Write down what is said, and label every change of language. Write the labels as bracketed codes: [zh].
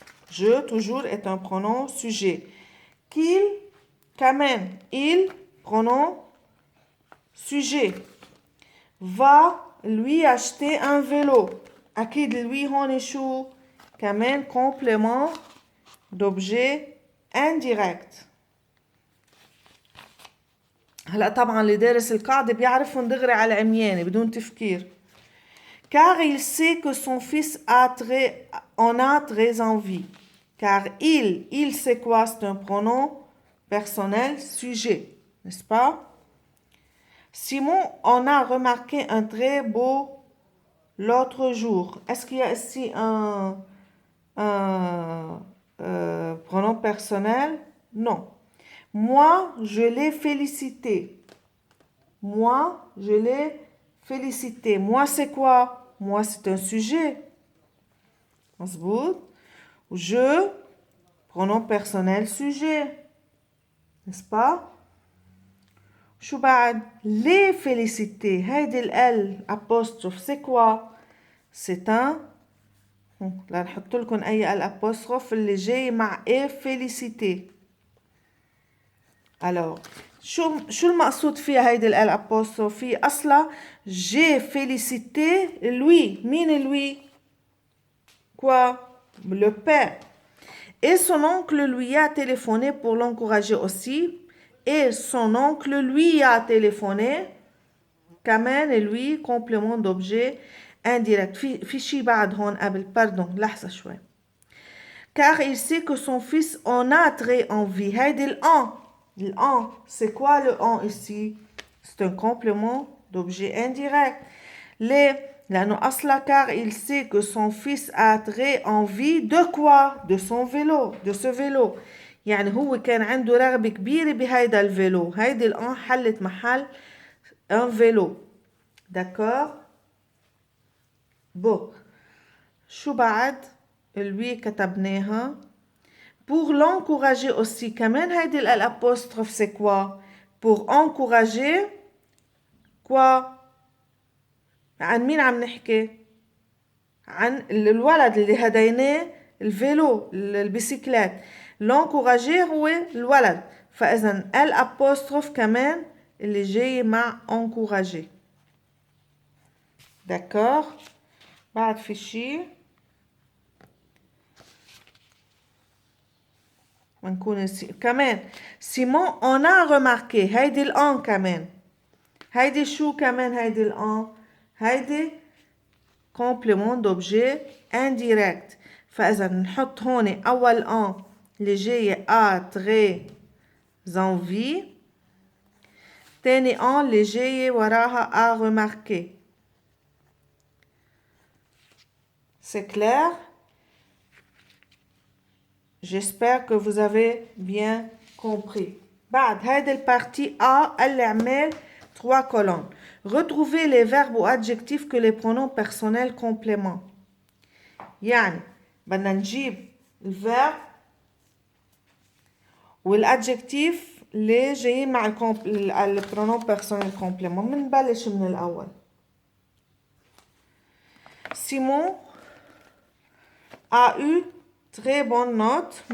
[fr] Je, toujours, est un pronom sujet. Qu'il, quand même, il, pronom sujet. Va lui acheter un vélo. [ar] أكيد [fr] lui [ar] هون شو كمان [fr] complément d'objet indirect. [ar] هلا طبعا اللي دارس القاعدة بيعرفهم دغري على عمياني بدون تفكير. [fr] Car il sait que son fils en a très envie. Car il c'est quoi? C'est un pronom personnel sujet, n'est-ce pas? Simon en a remarqué un très beau l'autre jour. Est-ce qu'il y a ici un pronom personnel? Non. Moi, je l'ai félicité. Moi, je l'ai félicité. Moi, c'est quoi? Moi, c'est un sujet. Je, pronom personnel sujet. N'est-ce pas? [ar] شو بعد? [fr] Les féliciter. [ar] هيدي ال apostrophe [fr] c'est quoi? C'est un [ar] لا نحط لكم اي ال apostrophe اللي جاي مع [fr] et féliciter. Alors [ar] شو المقصود فيها هيدي ال apostrophe؟ في اصلا [fr] j'ai félicité lui. [ar] مين [fr] lui? Quoi? Le père. Et son oncle lui a téléphoné pour l'encourager aussi. Et son oncle lui a téléphoné. [ar] كمان [fr] lui, complément d'objet indirect. [ar] في شي بعد هون قبل. [fr] Pardon, [ar] لحظة شوي. [fr] Car il sait que son fils en a très envie. [ar] هيدي الان. الان, [fr] c'est quoi le en ici? C'est un complément d'objet indirect. [ar] لأنه أصلا [fr] car il sait que son fils a très envie de quoi? De son vélo, de ce vélo. [ar] يعني هو كان عنده رغبة كبيرة بهيدا الفيلو. هيدي الآن حلت محل un vélo. [fr] D'accord? Bon. [ar] شو بعد؟ lui كتبناها. [fr] Pour l'encourager aussi. [ar] كمان هيدي الapostrophe [fr] c'est quoi? Pour encourager quoi? [ar] عن مين عم نحكي؟ عن الولد اللي هديناه الفيلو البيسيكلات. l'encourager هو الولد. فإذا الapostrophe كمان اللي جاي مع encourager. [fr] D'accord? [ar] بعد في شي نكون كمان سيمون [fr] on a remarqué [ar] هيدي الان كمان هيدي شو كمان هيدي الان هيدي complément d'objet indirect فإذا نحط هون أول ان اللي جاية [fr] a très envie [ar] تاني ان اللي جاية وراها [fr] a remarqué. C'est clair? J'espère que vous avez bien compris. [ar] بعد هيدي البارتي A اللي عمل 3 colonnes. [fr] Retrouvez les verbes ou adjectifs que les pronoms personnels complément. [ar] يعني بدنا نجيب الفيرب والادجكتيف اللي جايين مع البرونون بيرسونيل كومبليمون. بنبلش من الأول. [fr] Simon a eu très bonne note.